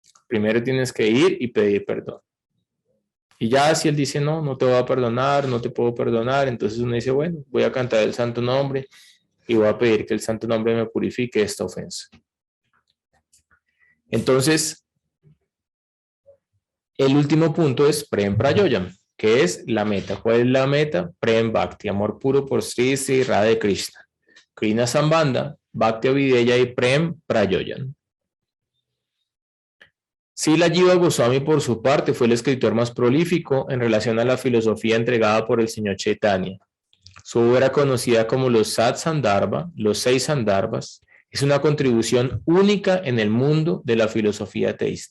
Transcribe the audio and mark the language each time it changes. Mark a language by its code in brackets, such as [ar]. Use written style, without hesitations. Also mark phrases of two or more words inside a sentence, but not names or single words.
[es] primero tienes que ir y pedir perdón. Y ya si él dice, no, no te voy a perdonar, no te puedo perdonar, entonces uno dice, bueno, voy a cantar el santo nombre y voy a pedir que el santo nombre me purifique de esta ofensa. Entonces, el último punto es [sa] प्रेम प्रयोजन, [es] que es la meta. ¿Cuál es la meta? [sa] प्रेम भक्ति, [es] amor puro por Sri Sri Radha Krishna. [sa] कृष्ण सम्बन्ध भक्ति अभिधेय y प्रेम प्रयोजन. [es] Srila Jiva Goswami, por su parte, fue el escritor más prolífico en relación a la filosofía entregada por el señor Chaitanya. Su obra, conocida como los Sat Sandarbha, los 6 Sandarbhas, es una contribución única en el mundo de la filosofía teísta.